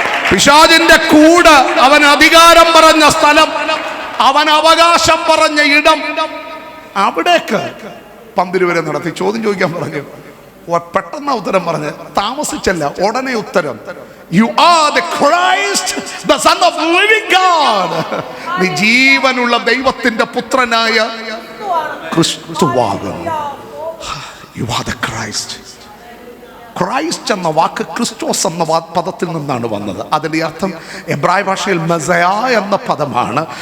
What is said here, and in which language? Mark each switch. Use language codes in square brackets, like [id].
[ml] പിശാചിന്റെ കൂട്, അവൻ അധികാരം പറഞ്ഞ സ്ഥലം, അവൻ അവകാശം പറഞ്ഞ ഇടം, അവിടേക്ക് പന്തിരുവരെ നടത്തി. ചോദ്യം ചോദിക്കാൻ പറഞ്ഞു, പെട്ടെന്ന് ഉത്തരം പറഞ്ഞ്, താമസിച്ചല്ല, ഉടനെ ഉത്തരം. [en] You are the Christ, the Son of the living God. [ml] നീ ജീവനുള്ള ദൈവത്തിന്റെ പുത്രനായ ക്രിസ്തുവാകുന്നു. [en] You are the Christ. [ml] Christ എന്ന വാക്ക് ക്രിസ്റ്റോസ് എന്ന പദത്തിൽ നിന്നാണ് വന്നത്. അതിൻ്റെ അർത്ഥം എബ്രായ ഭാഷയിൽ മെസയ എന്ന പദമാണ്.